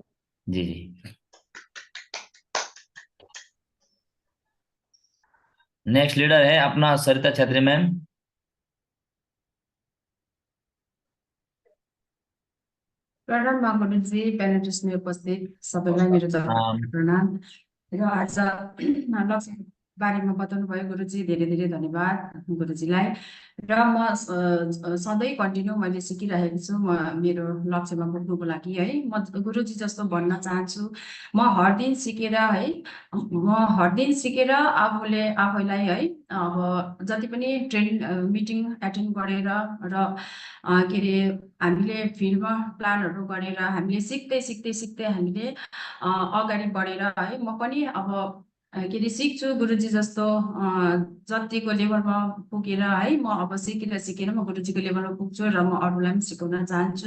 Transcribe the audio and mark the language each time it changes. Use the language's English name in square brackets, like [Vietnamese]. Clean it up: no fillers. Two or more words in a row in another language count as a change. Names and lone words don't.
[Hindi] जी जी। [English] next leader [Hindi] है अपना सरिता छेत्री मैम। [Nepali] प्रणाम माँ गुरुजी, प्यानेलिस्ट में उपस्थित सबैलाई मेरो तर्फबाट प्रणाम। र आज लक्ष्य बारेमा बताउनु भयो गुरुजी, धेरै धेरै धन्यवाद गुरुजीलाई। र म सधैँ कन्टिन्यू मैले सिकिरहेको छु मेरो लक्ष्यमा पुग्नुको लागि है। म गुरुजी जस्तो भन्न चाहन्छु, म हर दिन सिकेर आफैलाई है अब जति पनि मिटिङ एटेन्ड गरेर र के अरे हामीले फिल्डमा प्लानहरू गरेर हामीले सिक्दै हामीले अगाडि बढेर है म पनि अब के अरे सिक्छु गुरुजी जस्तो जतिको लेभलमा पुगेर है म अब सिकेर म गुरुजीको लेभलमा पुग्छु र म अरूलाई पनि सिकाउन चाहन्छु।